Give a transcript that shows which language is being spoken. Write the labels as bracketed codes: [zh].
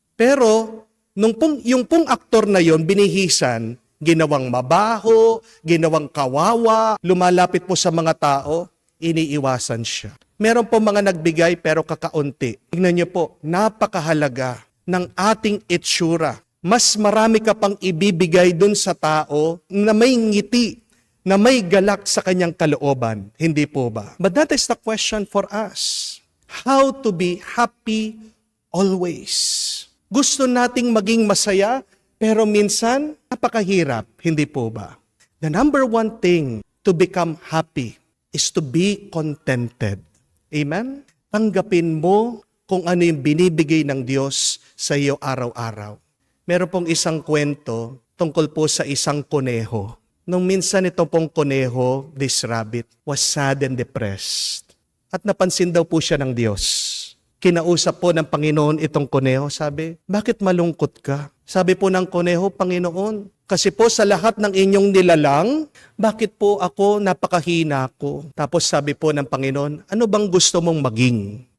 [tl] Pero, yung pong aktor na yon binihisan, ginawang mabaho, ginawang kawawa, lumalapit po sa mga tao, iniiwasan siya. Meron po mga nagbigay pero kakaunti. Tingnan niyo po, napakahalaga ng ating itsura. Mas marami ka pang ibibigay dun sa tao na may ngiti, na may galak sa kanyang kalooban. Hindi po ba? [en] But that is the question for us. How to be happy always. [tl] Gusto nating maging masaya, pero minsan, napakahirap. Hindi po ba? [en] The number one thing to become happy is to be contented. Amen? [tl] Tanggapin mo kung ano yung binibigay ng Diyos sa iyo araw-araw. Meron pong isang kwento tungkol po sa isang kuneho. Nung minsan ito pong kuneho, [en] this rabbit, was sad and depressed. [tl] At napansin daw po siya ng Diyos. Kinausap po ng Panginoon itong kuneho, sabi, bakit malungkot ka? Sabi po ng kuneho, Panginoon, kasi po sa lahat ng inyong nilalang, bakit po ako napakahina ko? Tapos sabi po ng Panginoon, ano bang gusto mong maging?